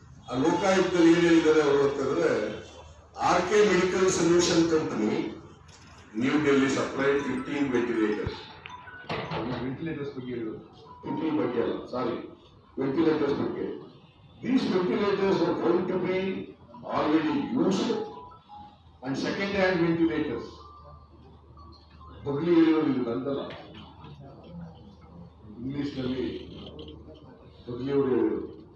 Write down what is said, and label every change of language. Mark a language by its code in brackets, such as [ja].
[kn] ಆ ಲೋಕಾಯುಕ್ತದಲ್ಲಿ ಏನ್ ಹೇಳಿದ್ದಾರೆ ಅವರು ಅಂತಂದ್ರೆ, RK medical solution company new Delhi [en] Supplied 15 ventilators. [kn] Ventilators ಬಗ್ಗೆ ಹೇಳಿದ್ರು, 15 ಬಗ್ಗೆ ಅಲ್ಲ, ಸಾರಿ, ವೆಂಟಿಲೇಟರ್ಸ್ ಬಗ್ಗೆ. [en] These ventilators were going to be already used and second-hand ventilators. [kn] Bagli ಹೇಳಿರೋದು ಇದು ನಂದಲ್ಲ, ಇಂಗ್ಲಿಷ್ನಲ್ಲಿ ಬಗ್ಲಿಯವರು ಹೇಳಿರೋದು.